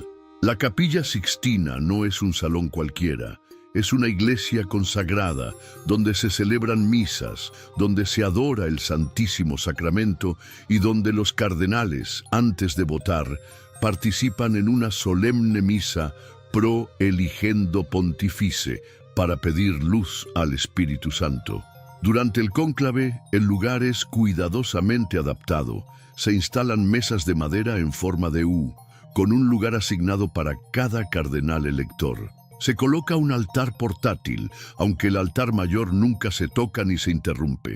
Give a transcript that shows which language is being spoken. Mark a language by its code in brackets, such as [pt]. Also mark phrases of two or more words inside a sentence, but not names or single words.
[es] La Capilla Sixtina no es un salón cualquiera. Es una iglesia consagrada, donde se celebran misas, donde se adora el Santísimo Sacramento y donde los cardenales, antes de votar, participan en una solemne misa [la] pro eligendo pontifice [es] para pedir luz al Espíritu Santo. Durante el cónclave, el lugar es cuidadosamente adaptado. Se instalan mesas de madera en forma de U, con un lugar asignado para cada cardenal elector. Se coloca un altar portátil, aunque el altar mayor nunca se toca ni se interrumpe.